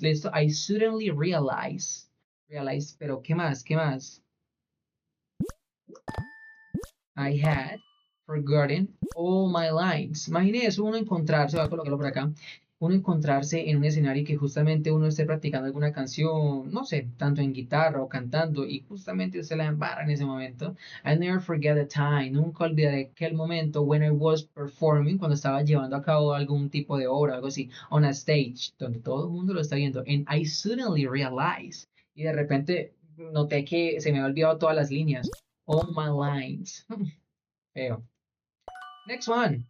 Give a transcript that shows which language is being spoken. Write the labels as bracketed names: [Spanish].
[Spanish] Listo, [English] I suddenly realize. Realize, [Spanish] pero ¿qué más? ¿Qué más? [English] I had forgotten all my lines. [Spanish] Imagine eso, uno encontrarse, voy a colocarlo por acá, uno encontrarse en un escenario que justamente uno esté practicando alguna canción, no sé, tanto en guitarra o cantando, y justamente usted la embarra en ese momento. [English] I never forget the time, [Spanish] nunca olvidaré aquel momento [English] when I was performing, [Spanish] cuando estaba llevando a cabo algún tipo de obra, algo así, [English] on a stage, [Spanish] donde todo el mundo lo está viendo, [English] and I suddenly realized, [Spanish] y de repente noté que se me había olvidado todas las líneas, [English] all my lines. [Spanish] Feo. [English] Next one.